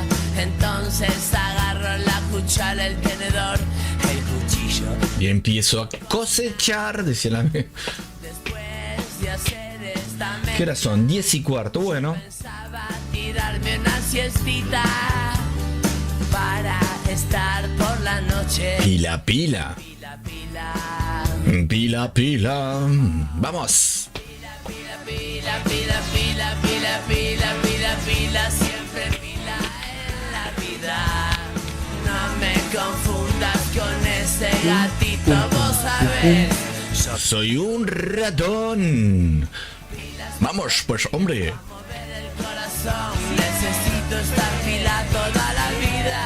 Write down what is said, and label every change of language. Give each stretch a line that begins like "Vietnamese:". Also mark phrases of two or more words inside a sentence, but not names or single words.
Spanish: Entonces agarro la cuchara, el tenedor, el cuchillo. Y empiezo a cosechar, decía la... Después de hacer esta ¿Qué horas son? 10:15. Bueno. pensaba tirarme una siestita para estar por la noche. Pila, pila. Pila, pila. Pila, pila. Vamos. Pila, pila, pila, pila, pila, pila, pila, pila, siempre pila en la vida. No me confundas con ese gatito, vos sabés. Yo Soy un ratón. Vamos, pues, hombre. mover el corazón, necesito estar pila toda la vida.